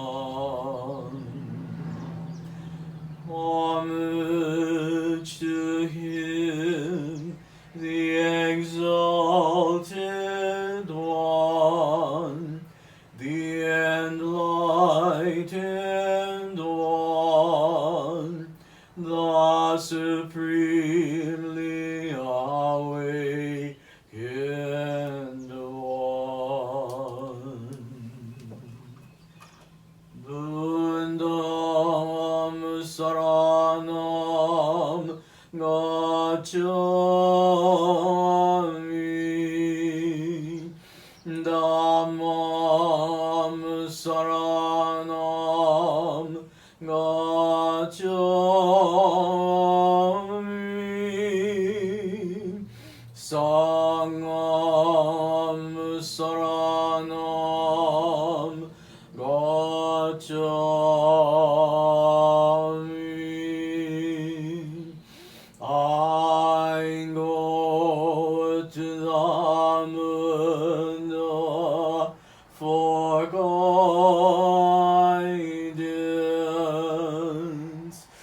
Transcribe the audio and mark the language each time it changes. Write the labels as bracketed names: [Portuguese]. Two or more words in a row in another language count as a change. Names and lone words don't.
[English] Homage to him, the exalted one, the enlightened one, the supremely awakened one. [Pali] Bundam saranam gacchami, Dhammam saranam gacchami, Sangham saranam gacchami. [English] I go to the moon for guidance.